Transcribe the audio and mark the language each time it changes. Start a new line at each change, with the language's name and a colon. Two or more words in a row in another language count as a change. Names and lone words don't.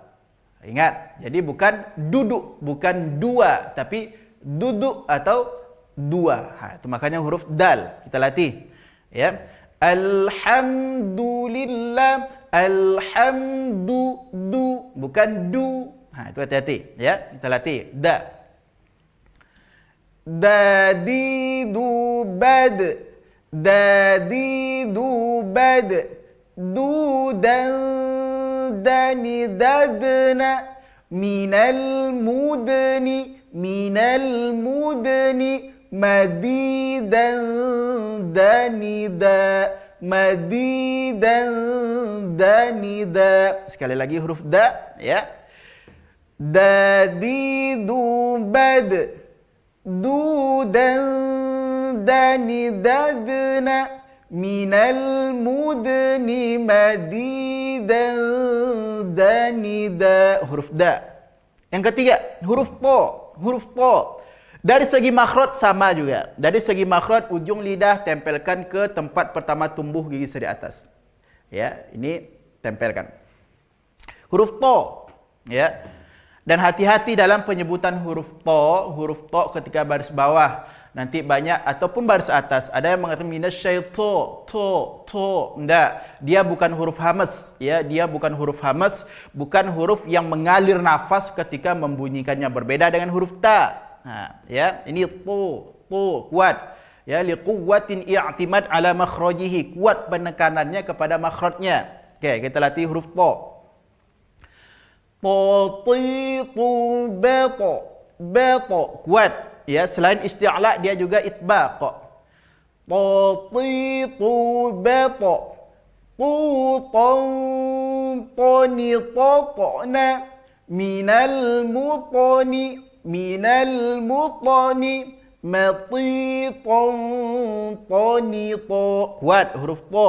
Indonesian: Ingat, jadi bukan duduk, bukan dua, tapi duduk atau dua. Itu makanya huruf dal. Kita latih. Ya. Alhamdulillah, bukan du. Itu hati-hati, ya. Kita latih. Dadidu bad, dudan dani dadna minal mudni madidan danida. Sekali lagi huruf da, ya. Dadidu bad dudan dani dadna minal mudni madidan danida. Huruf da. Yang ketiga, huruf po. Dari segi makhraj sama juga. Dari segi makhraj ujung lidah tempelkan ke tempat pertama tumbuh gigi seri atas. Ya, ini tempelkan. Huruf to, ya. Dan hati-hati dalam penyebutan huruf to ketika baris bawah. Nanti banyak ataupun baris atas ada yang mengatakan minasyaiton to. Enggak, dia bukan huruf hamas, ya, dia bukan huruf hamas, bukan huruf yang mengalir nafas ketika membunyikannya, berbeda dengan huruf ta. Ya, ini to kuat. Ya,
Arabic: لقوة اعتماد على مخرجه,
Indonesian: kuat penekanannya kepada makhrajnya. Okey, kita latih huruf to. Bato kuat, ya, selain isti'la dia juga itbaq. Bato minal mutani kuat huruf to.